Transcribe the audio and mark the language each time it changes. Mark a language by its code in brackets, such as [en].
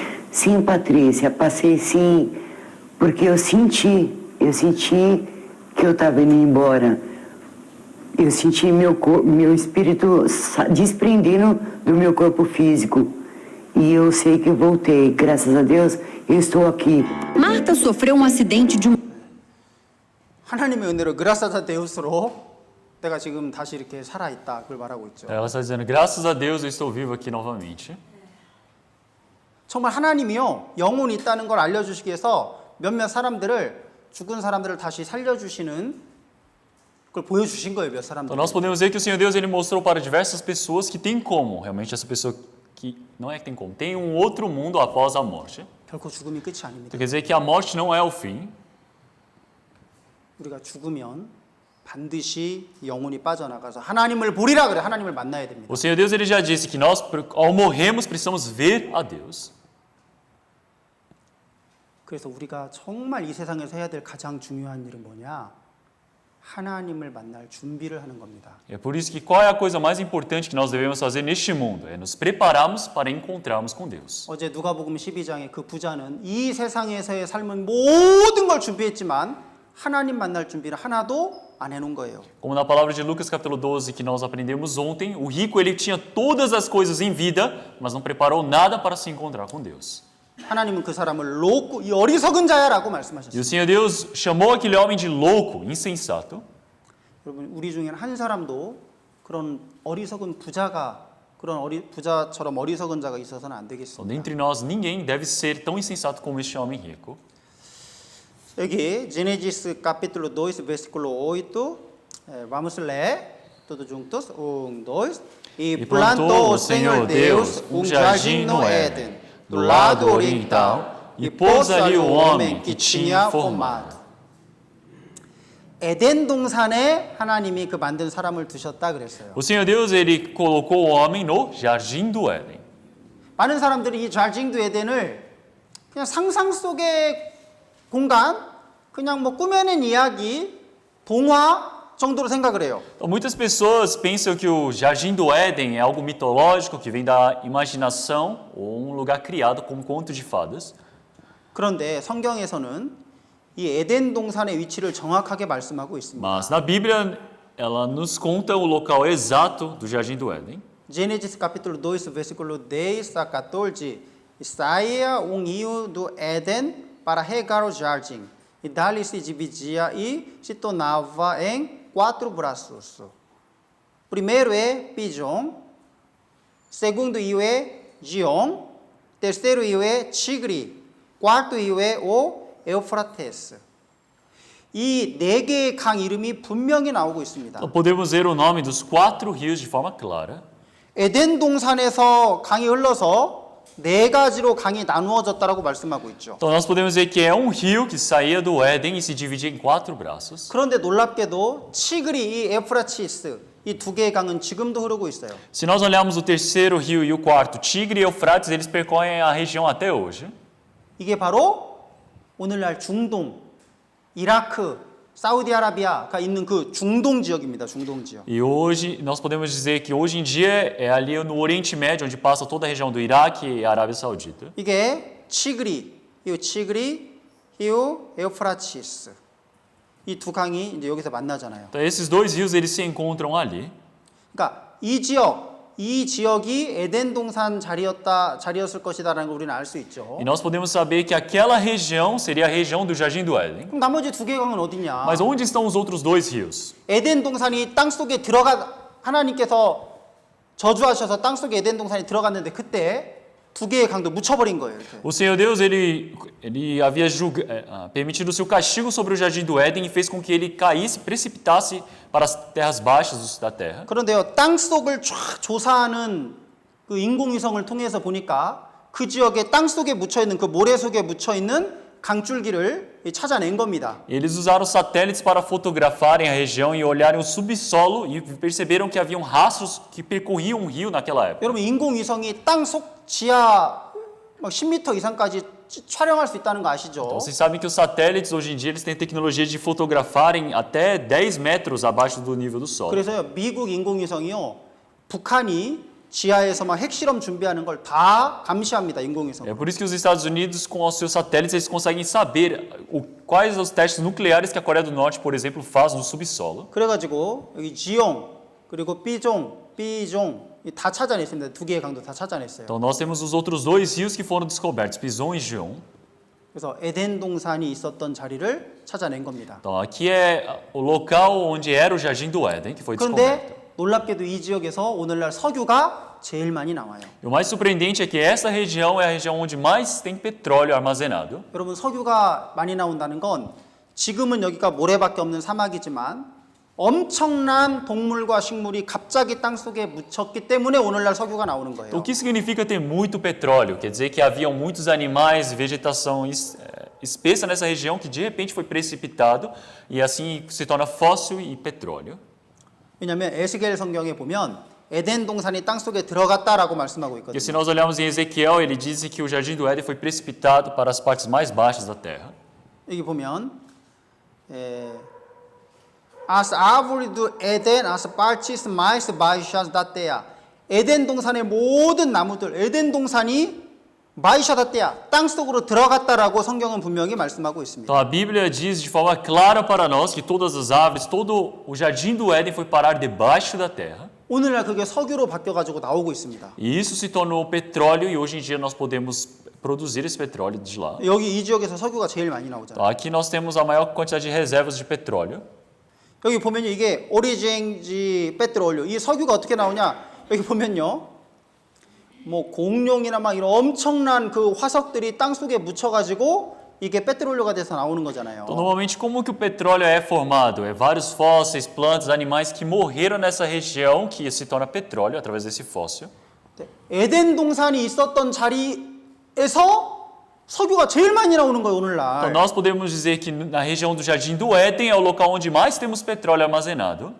[pt] Sim, Patrícia, passei sim. Porque eu senti que eu estava indo embora. Eu senti meu espírito desprendendo do meu corpo físico. E eu sei que eu voltei. Graças a Deus, eu estou aqui. Marta sofreu um acidente de [ko] 하나님의 은혜로 그라사다 데우스로 내가 지금 다시 이렇게 살아있다 그걸 말하고 있죠. [pt] Ela está dizendo, graças a Deus eu estou vivo aqui novamente. [ko] 정말 하나님이요 영혼이 있다는 걸 알려주시기 위해서 몇몇 사람들을 죽은 사람들을 다시 살려주시는 걸 보여주신 거예요. 몇 사람들. [pt] Então nós podemos ver que o Senhor Deus ele mostrou para diversas pessoas que tem como, realmente essa pessoa que não é que tem como, tem um outro mundo após a morte. [ko] 결코 죽음이 끝이 아닙니다. [pt] Então quer dizer que a morte não é o fim. [ko] 우리가 죽으면 반드시 영혼이 빠져나가서 하나님을 보리라 그래. 하나님을 만나야 됩니다. [pt] O Senhor Deus ele já disse que nós ao morrermos precisamos ver a Deus. [ko] 그래서 우리가 정말 이 세상에서 해야 될 가장 중요한 일은 뭐냐? 하나님을 만날 준비를 하는 겁니다. [pt] É por isso que qual é a coisa mais importante que nós devemos fazer neste mundo? É nos prepararmos para encontrarmos com Deus. [ko] 어제 누가복음 12장에 그 부자는 이 세상에서의 삶은 모든 걸 준비했지만 하나님 만날 준비를 하나도 안 해놓은 거예요. [pt] Como na palavra de Lucas capítulo 12 que nós aprendemos ontem, o rico ele tinha todas as coisas em vida, mas não preparou nada para se encontrar com Deus. [ko] 하나님은 그 사람을 louco, 이 어리석은 자야라고 [pt] E [ko] 말씀하셨어요. [pt] o Senhor Deus chamou aquele homem de louco, insensato. [ko] 여러분 우리 중에는 한 사람도 그런 어리석은 부자가 부자처럼 어리석은 자가 있어서는 안 [pt] Então, [ko] 되겠습니다. [pt] dentre nós, ninguém deve ser tão insensato como este homem rico. 여기 Gênesis capítulo 2 versículo 8, vamos ler todos juntos, 1, 2. E plantou o Senhor Deus jardim no Éden, do lado oriental, e pôs ali o homem que tinha formado. [ko] 에덴 동산에 하나님이 그 만든 사람을 두셨다 그랬어요. [pt] O Senhor Deus ele colocou o homem no jardim do Éden. [ko] 많은 사람들이 이 [pt] jardim do [ko] 에덴을 그냥 상상 속의 공간, 그냥 뭐 꾸며낸 이야기, 동화 정도로 생각을 해요. [pt] Então, muitas pessoas pensam que o jardim do Éden é algo mitológico que vem da imaginação ou um lugar criado como conto de fadas. [ko] 그런데 성경에서는 이 에덴 동산의 위치를 정확하게 말씀하고 있습니다. [pt] Mas na Bíblia ela nos conta o local exato do jardim do Éden. Gênesis capítulo 2, versículo 10 a 14. Saía rio do Éden para regar o jardim, e dali se dividia e se tornava em 4 braços. Primeiro é Pidom, segundo rio é Gion, terceiro rio é Tigre, quarto rio é o Eufrates. [ko] 이 네 개의 강 이름이 분명히 나오고 있습니다. [pt] Então podemos ver o nome dos 4 rios de forma clara. [ko] 에덴 동산에서 강이 흘러서 네 가지로 강이 나누어졌다라고 말씀하고 있죠. [pt] Então nós podemos ver que é um rio que saía do Éden e se dividia em 4 braços. [ko] 그런데 놀랍게도 치그리, 이 에프라치스 이 두 개의 강은 지금도 흐르고 있어요. [pt] Se nós olharmos o terceiro rio e o quarto, Tigre e Eufrates, eles percorrem a região até hoje. [ko] 이게 바로 오늘날 중동, 이라크, 사우디아라비아가 있는 그 중동 지역입니다. 중동 지역. [pt] E hoje, nós podemos dizer que hoje em dia é ali no Oriente Médio, onde passa toda a região do Iraque e a Arábia Saudita. [ko] 이게 치그리, 이 에우프라치스. 이 두 강이 이제 여기서 만나잖아요. [pt] Então esses dois rios eles se encontram ali. [ko] 그러니까 이 지역이 에덴 동산 자리였을 것이다라는 걸 우리는 알 수 있죠. [pt] E nós podemos saber que aquela região seria a região do Jardim do Éden. [ko] 그럼 나머지 두 개의 강은 어디냐? [pt] Mas onde estão os outros 2 rios? [ko] 에덴 동산이 땅 속에 하나님께서 저주하셔서 땅 속에 에덴 동산이 들어갔는데 그때 두 개의 강도 묻혀버린 거예요. 이렇게. [pt] O Senhor Deus ele havia permitido o seu castigo sobre o Jardim do Éden e fez com que ele caísse, precipitasse para as terras baixas da terra. [ko] 그런데요, 땅 속을 쫙 조사하는 그 인공위성을 통해서 보니까 그 지역에 땅 속에 묻혀 있는 그 모래 속에 묻혀 있는 강줄기를 찾아낸 겁니다. [pt] Eles usaram satélites para fotografarem a região e olharem o subsolo e perceberam que haviam rastros que percorriam um rio naquela época. [ko] 여러분 인공위성이 땅 속 지하 막 10m 이상까지 촬영할 수 있다는 거 아시죠? [pt] Então, vocês sabem que os satélites hoje em dia eles têm tecnologia de fotografarem até 10 metros abaixo do nível do solo. [ko] 그래서 미국 인공위성이요, 북한이 지하에서 막 핵실험 준비하는 걸 다 감시합니다. 인공위성. [pt] É por isso que os Estados Unidos, com os seus satélites, eles conseguem saber quais os testes nucleares que a Coreia do Norte, por exemplo, faz no subsolo. [ko] 그래가지고 여기 G용 그리고 B종 이 다 찾아냈습니다. 두 개의 강도 다 찾아냈어요. [pt] Então nós temos os outros dois rios que foram descobertos, Pison e Gion. [ko] 그래서 에덴 동산이 있었던 자리를 찾아낸 겁니다. [pt] Então aqui é o local onde era o Jardim do Éden, que foi descoberto. [ko] 그런데 놀랍게도 이 지역에서 오늘날 석유가 제일 많이 나와요. [pt] E o mais surpreendente é que essa região é a região onde mais tem petróleo armazenado. [ko] 여러분 석유가 많이 나온다는 건 지금은 여기가 모래밖에 없는 사막이지만 엄청난 동물과 식물이 갑자기 땅속에 묻혔기 때문에 오늘날 석유가 나오는 [pt] Então, o que significa ter muito petróleo? Quer dizer que haviam muitos animais e vegetação espessa nessa região que de repente foi precipitado e assim se torna fóssil e petróleo. [ko] 왜냐하면 에스겔 성경에 보면 에덴 동산이 땅속에 들어갔다라고 말씀하고 [pt] Porque se [ko] 있거든요. [pt] nós olharmos em Ezequiel, ele diz que o Jardim do Éden foi precipitado para as partes mais baixas da terra. [ko] 여기 보면 [pt] as árvores do Éden, as partes mais baixas da terra. [ko] 에덴 동산의 모든 나무들, 에덴 동산이 마이샤다떼야 땅 속으로 들어갔다라고 성경은 분명히 말씀하고 있습니다. [pt] Então a Bíblia diz de forma clara para nós que todas as árvores, todo o Jardim do Éden foi parar debaixo da terra. [ko] 오늘날 그게 석유로 바뀌어가지고 나오고 있습니다. [pt] E isso se tornou petróleo e hoje em dia nós podemos produzir esse petróleo de lá. [ko] 여기 이 지역에서 석유가 제일 많이 나오잖아요. [pt] Então, aqui nós temos a maior quantidade de reservas de petróleo. [ko] 여기 보면요, 이게 오리진지 페트롤, 이 석유가 어떻게 나오냐? 여기 보면요, 뭐 공룡이나 막 이런 엄청난 그 화석들이 땅 속에 묻혀가지고 이게 페트롤로가 돼서 나오는 거잖아요. [pt] Então, normalmente, como que o petróleo é formado? É vários fósseis, plantas, animais que morreram nessa região que se torna petróleo através desse fóssil. [ko] 에덴 동산이 있었던 자리에서 석유가 제일 많이 나오는 거예요, [pt] Então, [ko] 오늘날. [pt] nós podemos dizer que na região do Jardim do Éden é o local onde mais temos petróleo armazenado.